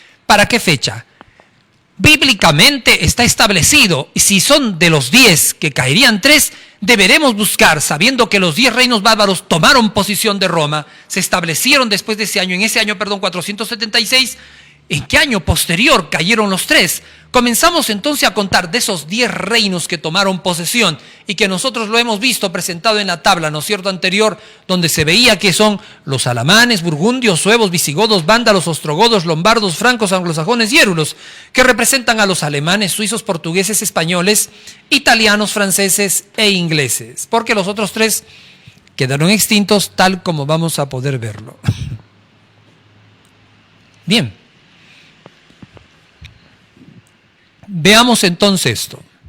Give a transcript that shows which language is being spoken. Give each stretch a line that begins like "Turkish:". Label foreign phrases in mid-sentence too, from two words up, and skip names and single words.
Spanish: Bíblicamente está establecido, y si son de los 10 que caerían 3, deberemos buscar, sabiendo que los 10 reinos bárbaros tomaron posesión de Roma, se establecieron después de ese año, 476, ¿en qué año posterior cayeron los 3? Comenzamos entonces a contar de esos 10 reinos que tomaron posesión y que nosotros lo hemos visto presentado en la tabla, ¿no es cierto?, anterior, donde se veía que son los alamanes, burgundios, suevos, visigodos, vándalos, ostrogodos, lombardos, francos, anglosajones y érulos, que representan a los alemanes, suizos, portugueses, españoles, italianos, franceses e ingleses, porque los otros 3 quedaron extintos tal como vamos a poder verlo. Bien. Veamos entonces esto.